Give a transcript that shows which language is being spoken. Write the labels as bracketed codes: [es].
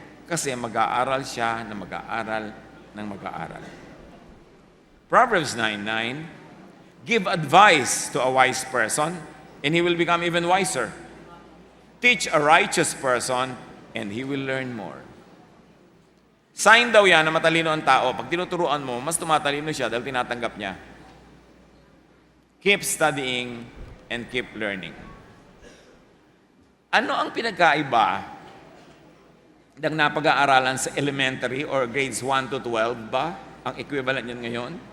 [tl] Kasi mag-aaral siya na mag-aaral ng mag-aaral. [en] Proverbs 9:9, give advice to a wise person and he will become even wiser. Teach a righteous person and he will learn more. [tl] Sign daw yan na matalino ang tao. Pag tinuturuan mo, mas tumatalino siya dahil tinatanggap niya. [en] Keep studying and keep learning. [tl] Ano ang pinagkaiba ng napag-aaralan sa elementary or grades 1 to 12 ba? Ang equivalent niyan ngayon?